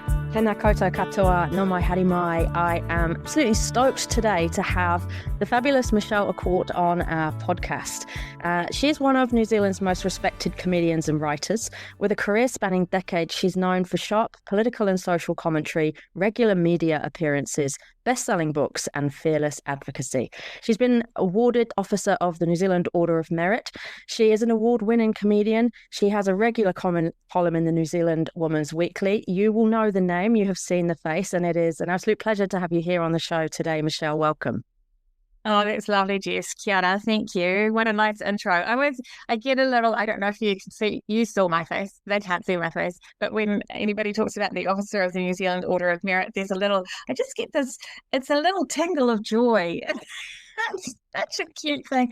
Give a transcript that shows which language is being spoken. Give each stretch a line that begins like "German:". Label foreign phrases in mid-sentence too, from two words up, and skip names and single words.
Māori: Tēnā koutou katoa, no mai haere mai.
English: I am absolutely stoked today to have the fabulous Michele A'Court on our podcast. She is one of New Zealand's most respected comedians and writers. With a career spanning decades, she's known for sharp political and social commentary, regular media appearances, best-selling books and fearless advocacy. She's been awarded Officer of the New Zealand Order of Merit. She is an award-winning comedian. She has a regular column in the New Zealand Woman's Weekly. You will know the name, you have seen the face, and it is an absolute pleasure to have you here on the show today, Michele. Welcome. Oh, that's lovely,
Māori: Jess. Kia ora,
English: thank you. What a nice intro. I get a little, I don't know if you can see, you saw my face, they can't see my face, but when anybody talks about the Officer of the New Zealand Order of Merit, I just get this, it's a little tingle of joy. That's such a cute thing.